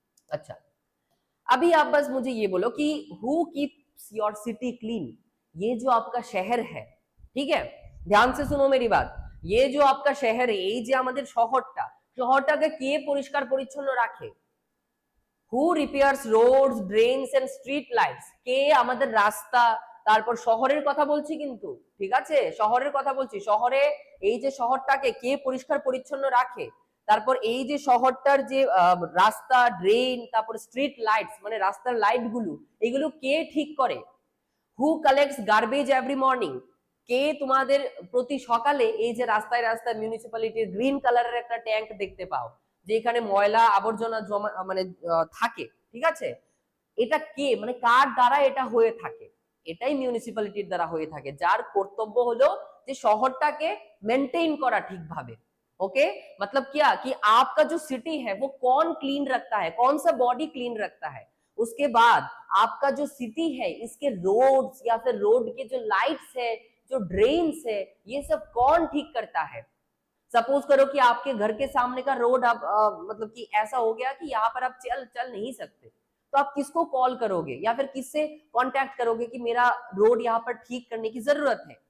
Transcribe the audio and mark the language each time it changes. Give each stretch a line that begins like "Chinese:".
Hindi: अच्छा, अभी आप बस मुझे ये बोलो कि
English: who keeps your city clean,
Hindi: ये जो आपका शहर है, ठीक है, ध्यान से सुनो मेरी बात, ये जो आपका शहर है, ये जो
Bangla: আমাদের শহরটাকে কে পরিষ্কার পরিচ্ছন্ন রাখে?
English: who repairs roads, drains and street lights,
Bangla: কে আমাদের রাস্তা, তারপর শহরের কথা বলছি কিন্তু, ঠিক আছে, শহরের কথা বলছি, শহরে এই যে শহরটাকে কে পরিষ্কার পরিচ্ছন্ন রাখে, তারপর এই যে শহরটার যে রাস্তা, ড্রেন, তারপর স্ট্রিট লাইটস মানে রাস্তার লাইট গুলো, এগুলো কে ঠিক করে?
English: who collects garbage every morning,
Bangla: কে তোমাদের প্রতি সকালে এই যে রাস্তায় রাস্তায় মিউনিসিপ্যালিটির গ্রিন কালারের একটা ট্যাঙ্ক দেখতে পাও, যেখানে ময়লা আবর্জনা জমা মানে থাকে, ঠিক আছে, এটা কে মানে কার দ্বারা এটা হয়ে থাকে? এটাই মিউনিসিপ্যালিটির দ্বারা হয়ে থাকে, যার কর্তব্য হলো যে শহরটাকে মেনটেন করা ঠিকভাবে।
Hindi: ओके, मतलब क्या कि आपका जो सिटी है वो कौन क्लीन रखता है, कौन सा बॉडी क्लीन रखता है। उसके बाद आपका जो सिटी है इसके रोड्स या फिर रोड के जो लाइट्स है, जो ड्रेन्स है, ये सब कौन ठीक करता है। सपोज करो कि आपके घर के सामने का रोड अब मतलब कि ऐसा हो गया कि यहाँ पर आप चल नहीं सकते, तो आप किसको कॉल करोगे या फिर किससे कांटेक्ट करोगे कि मेरा रोड यहाँ पर ठीक करने की जरूरत है?